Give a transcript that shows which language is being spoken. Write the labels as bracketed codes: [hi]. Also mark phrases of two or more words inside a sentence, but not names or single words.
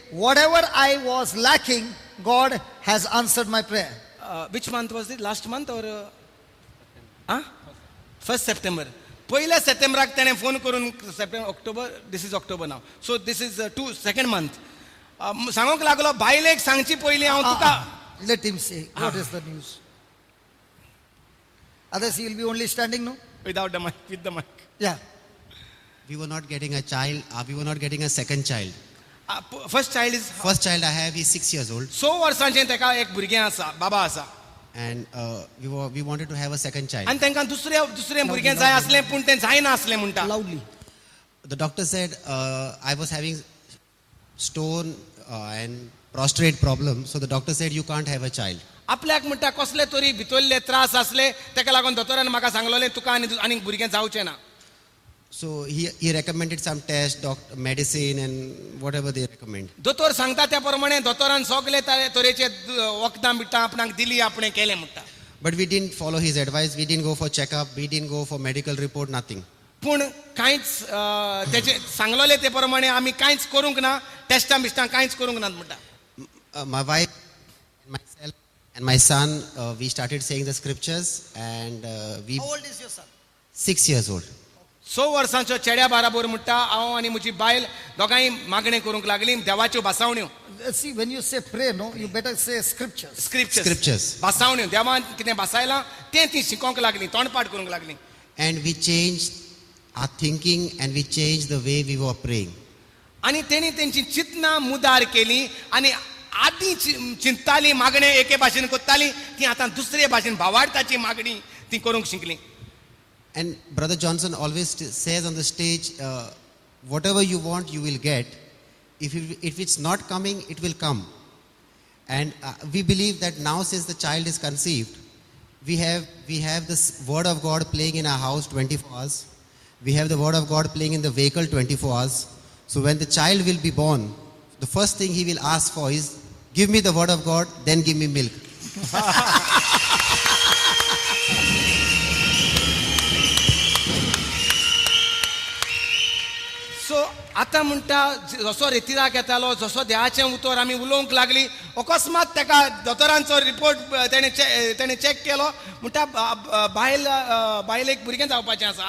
[en] Whatever I was lacking, God has answered my prayer. Which month was it last month or 1 September. [kok] पहिल्या सप्टेंबराक ताणें फोन करून सप्टेंबर ऑक्टोबर, [en] This is October now, so this is 2nd month. [kok] सांगूंक लागलो बायलेक सांगची पयलीं हांव तुका. [en] Let him say what is the news. Others he will be only standing, no? Without the mic, with the mic. Yeah. We were not getting a child. We were not getting a second child. First child is First child I have is 6 years old, [kok] 6 वर्सांचें ताका एक भुरगें आसा, बाबा आसा. [en] and we wanted to have a second child. [kok] आनी तांकां दुसरें भुरगें जाय आसलें पूण तें जायना आसलें म्हणटा. [en] Loudly. The doctor said I was having stone and prostrate problem, so the doctor said you can't have a child. [kok] आपल्याक म्हणटा कसले तरी भितरले त्रास आसले, ताका लागून दोतोरान म्हाका सांगलोलें तुका आनी भुरगें जावचें ना. [en] So he recommended some test, medicine, and whatever they recommend. [kok] दोतोर सांगता त्या प्रमाणे दोतोरान सगळे तरेचे वखदां बिखदां आपणाक दिली, आपणें केलें म्हणटा. [en] But we didn't follow his advice. We didn't go for checkup. We didn't go for medical report. Nothing. [kok] पूण कांयच तेचे सांगलोले ते प्रमाणे आमी कांयच करूंक ना, टेस्टां बिस्टां कांयच करूंक ना म्हणटा. [en] My wife, myself, and my son, we started saying the scriptures, and we How old is your son? 6 years old. [kok] 6 वर्सांचो चेड्या बाराबर म्हणटा हांव आनी म्हजी बायल दोगांय मागणें करूंक लागलीं देवाच्यो भासावण्यो. [en] See, when you say pray, no, you better say scriptures. [kok] स्क्रिप्चर्स भासावण्यो, देवान कितें भासायलां तें ती शिकोवंक लागलीं, तोंडपाट करूंक लागलीं. [en] And we changed our thinking, and we changed the way we were praying. [kok] आनी तेणी तेंची चिंतना मुदार केली आनी आदीं चिंततालीं मागणें एके भाशेन कोत्तालीं ती आतां दुसरे भाशेन भावार्थाची मागणी ती करूंक शिकलीं. [en] And Brother Johnson always says on the stage, whatever you want, you will get. If it's not coming, it will come. And we believe that now, since the child is conceived, we have this word of God playing in our house 24 hours. We have the word of God playing in the vehicle 24 hours. So when the child will be born, the first thing he will ask for is, give me the word of God, then give me milk. [kok] सो आतां म्हणटा जसो रेतिराक येतालो, जसो देवाचें उतर आमी उलोवंक लागलीं, अकस्मात ताका दोतोरांचो रिपोर्ट तेणें चॅक केलो, म्हणटा बायलेक भुरगें जावपाचें आसा.